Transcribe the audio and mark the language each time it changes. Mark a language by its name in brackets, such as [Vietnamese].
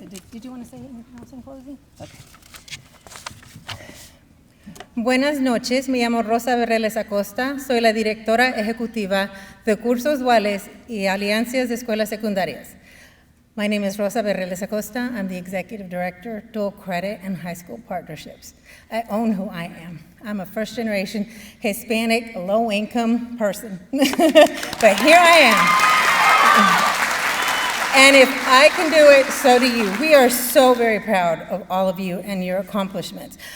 [English] Did you want to say anything else in closing? Okay. [Spanish] Buenas noches, me llamo Rosa Berreles Acosta, soy la directora ejecutiva de Cursos Duales y Alianzas de Escuelas Secundarias. [English] My name is Rosa Berreles Acosta. I'm the executive director, dual credit and high school partnerships. I own who I am. I'm a first-generation Hispanic, low-income person, but here I am. And if I can do it, so do you. We are so very proud of all of you and your accomplishments.